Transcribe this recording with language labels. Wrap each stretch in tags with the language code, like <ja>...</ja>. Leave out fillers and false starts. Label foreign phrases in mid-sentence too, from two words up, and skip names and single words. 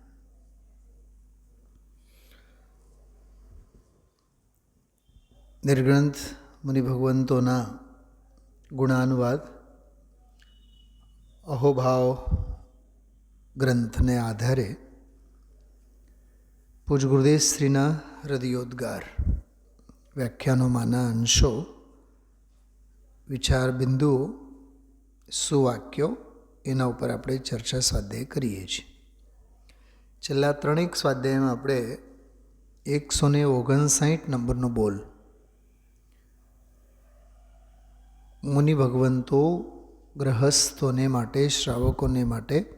<gu>નિર્ગ્રંથ મુનિ ભગવંતોના ગુણાનુવાદ અહોભાવ ગ્રંથને આધારે પૂજ્ય ગુરુદેવ શ્રીના હૃદયોદ્ગાર વ્યાખ્યાનોમાંના અંશો વિચાર બિંદુઓ સુવાક્યો એના પર આપણે ચર્ચા સ્વાધ્યાય કરીએ છીએ। છેલ્લા ત્રણેક સ્વાધ્યાયમાં આપણે 159 નંબરનો બોલ મુનિ ભગવંતો ગૃહસ્થોને માટે શ્રાવકોને માટે</gu>